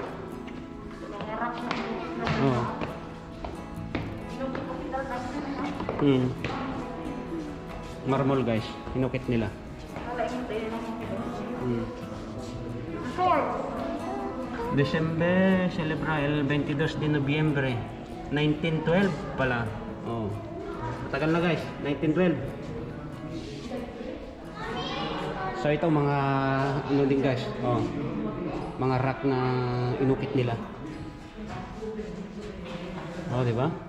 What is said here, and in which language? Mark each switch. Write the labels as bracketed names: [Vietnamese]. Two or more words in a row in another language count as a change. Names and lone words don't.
[Filipino] Oh. Marmol guys, inukit nila. December, [Spanish] celebra el 22 de Nobyembre 1912 pala. Oh. [Filipino] Matagal na guys, 1912. So ito mga ano din guys, oh. Mga rock na inukit nila. Oh, di ba?